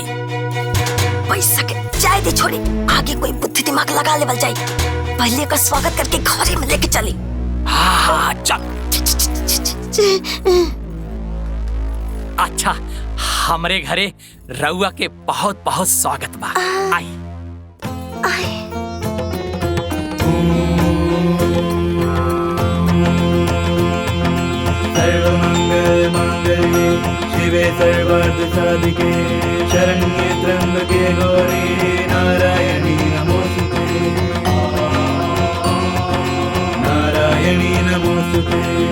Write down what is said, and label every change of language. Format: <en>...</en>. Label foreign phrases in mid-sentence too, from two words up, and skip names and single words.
<bho>पैसा के जाए दे छोड़ी, आगे कोई बुद्धि दिमाग लगा लेवल जाई। पहले एकर स्वागत करके घरे में लेके चली। हाँ चल। अच्छा, हमरे घरे रउआ के बहुत बहुत स्वागत बा। आई</bho> <sa>सर्वमंगल मांगल्ये शिवे सर्वार्थ साधिके शरण्ये त्र्यंबके गौरी नारायणी नमोस्तुते, नारायणी नमोस्तुते।</sa>